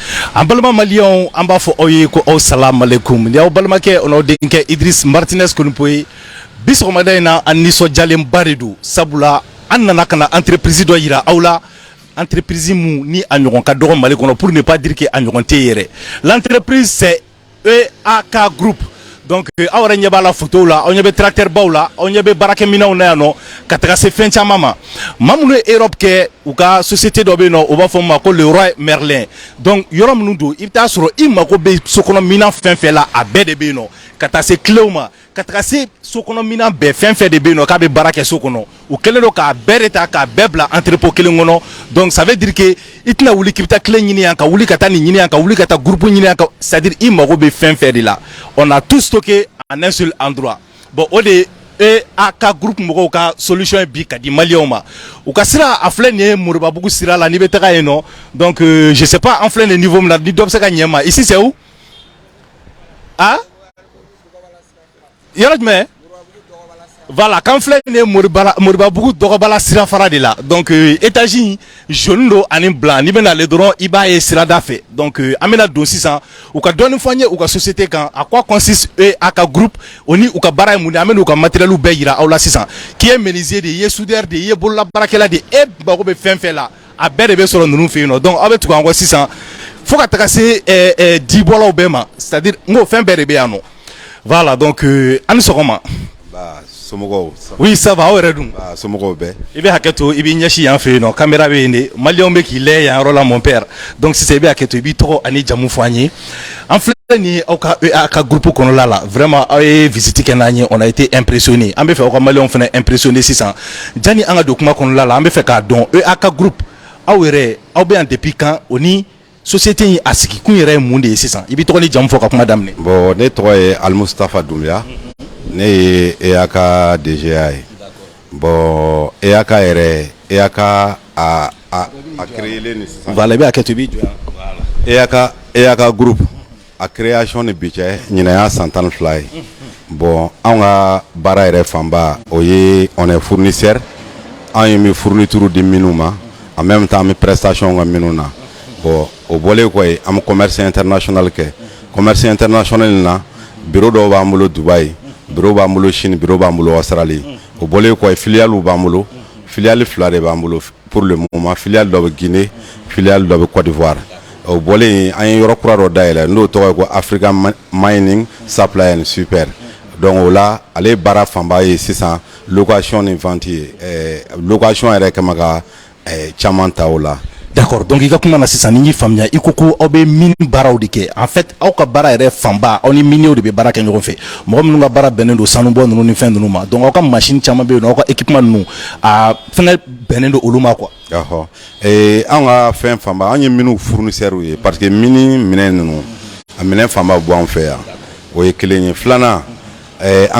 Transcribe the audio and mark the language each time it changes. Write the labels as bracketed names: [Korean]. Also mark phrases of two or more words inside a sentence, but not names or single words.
[Bambara] An balima maliyɛnw an b'a fɔ aw ye ko aw salamu aleykum ni aw balimakɛ o n'aw denkɛ Idris Martinez Konipo bi sɔgɔmada in na an nisɔndiyalenba de don sabula an nana ka na entreprise dɔ yira aw la entreprise mun ni a ɲɔgɔn ka dɔgɔ Mali kɔnɔ [French] pour ne pas dire que [Bambara] a ɲɔgɔn tɛ yɛrɛ [French] l'entreprise c'est EAK Group. [Bambara] Donc aw yɛrɛ ɲɛ b'a la photo la aw ɲɛ bɛ tracteur baw la aw ɲɛ bɛ baarakɛminɛnw na yan nɔ ka taga se fɛn caman ma maa minnu ye Europe kɛ u ka société dɔ bɛ yen nɔ u b'a fɔ ma ko le roi Merlin donc yɔrɔ minnu don i bɛ taa sɔrɔ i mago bɛ sokɔnɔminɛn fɛn fɛn la a bɛɛ de bɛ yen nɔ ka taa se clés ma ka taga se sokɔnɔminɛn bɛɛ fɛn fɛn de bɛ yen nɔ k'a bɛ baara kɛ so kɔnɔ u kɛlen don k'a bɛɛ de ta k'a bɛɛ bila entrepôt kelen kɔnɔ [French] donc ça veut dire que [Bambara] i tɛna wuli k'i bɛ taa clé ɲini yan ka wuli ka taa nin ɲini yan ka wuli ka taa groupe ɲini yan [French] c'est à dire [Bambara] i mago bɛ fɛn fɛn de la [French] on a tout stocké en un seul endroit. [Bambara] Bon, o de EAK Group mɔgɔw ka solution bi ka di maliyɛnw ma u ka sira a filɛ nin ye Moribabugu sira la n'i bɛ taga yen nɔ [French] donc je sais pas [Bambara] an filɛ nin niveau min na ni dɔ bɛ se ka ɲɛ ma [French] ici c'est où [Bambara] ah yɔrɔ jumɛn voilà kan filɛ nin ye Moribabugu dɔgɔbala sira fara de la [French] donc étage jaune [Bambara] do ani blanc n'i bɛna ale dɔrɔn i b'a ye sirada fɛ donc an bɛna don sisan u ka dɔɔni fɔ an ye u ka société kan [French] à quoi consiste EAK Group [Bambara] o ni u ka baara ye mun de an bɛna u ka matériel bɛɛ yira aw la sisan k'i ye menuisier de ye i ye soudeur de ye i ye bololabaarakɛla de e mago bɛ fɛn fɛn la a bɛɛ de bɛ sɔrɔ ninnu fɛ yen nɔ donc aw bɛ tugu an kɔ sisan fo ka taga se dibɔlaw bɛɛ ma [French] c'est à dire [Bambara] n ko fɛn bɛɛ de bɛ yan nɔ [French] voilà donc [Bambara] an ni sɔgɔma. [French] Oui, ça va, [Bambara] aw yɛrɛ dun somɔgɔw bɛɛ i bɛ hakɛ to i b'i ɲɛsin yan fɛ yen nɔ caméra bɛ yen de maliyɛnw bɛ k'i lajɛ yan yɔrɔ la [French] mon père [Bambara] donc sisan i bɛ hakɛ to i b'i tɔgɔ ani jamu fɔ an ye an filɛ nin ye aw ka EAK Group kɔnɔla la vraiment aw ye visite kɛ n'an ye [French] on a été impressionné [Bambara] an bɛ fɛ aw ka maliyɛnw fana impressionné sisan janni an ka don kuma kɔnɔla la an bɛ fɛ k'a dɔn EAK Group aw yɛrɛ aw bɛ yan [French] depuis quand [Bambara] o ni société in a sigi kun yɛrɛ ye mun de ye sisan i b'i tɔgɔ ni jamu fɔ ka kuma daminɛ. Bon ne tɔgɔ ye Almustafa Dunbiya ne ye EAK DGA ye bon EAK yɛrɛ EAK a créé ni sisan voilà i bɛ hakɛ to i b'i jɔ yan EAK Group a création ni bi cɛ ɲinɛ y'a san 12 ye bon anw ka baara yɛrɛ fanba o ye [French] on est fournisseur [Bambara] an ye min fourniture di minnu ma [French] en même temps [Bambara] an bɛ prestation ka minnu na bon o bɔlen kɔ an bɛ [French] commerce international [Bambara] kɛ [French] commerce international [Bambara] na bureau dɔw b'an bolo Dubaï bureau b'an bolo Chine bureau b'an bolo Australie o bɔlen kɔ filiale b'an bolo filiale 2 de b'an bolo [French] pour le moment [Bambara] filiale dɔ bɛ Guinée filiale dɔ bɛ Côte d'Ivoire o bɔlen an ye yɔrɔ kura dɔ dayɛlɛ n'o tɔgɔ ye ko African Mining Supply and Super donc o la ale baara fanba ye sisan location ni vente ye location yɛrɛ kama ka caman ta o la. D'accord, donc i ka kuma na sisan ni y'i faamuya i ko ko aw bɛ mini baaraw de kɛ [French] en fait [Bambara] aw ka baara yɛrɛ fanba aw ni miniw de bɛ baara kɛ ɲɔgɔn fɛ mɔgɔ minnu ka baara bɛnnen don sanubɔ ninnu ni fɛn ninnu ma donc aw ka machine caman bɛ yen nɔ aw ka équipement ninnu a fɛnɛ bɛnnen don olu ma quoi. Anw ka fɛn fanba an ye miniw fournisseur ye parce que mini minɛn ninnu a minɛn fanba bɔ an fɛ yan o ye kelen ye filanan an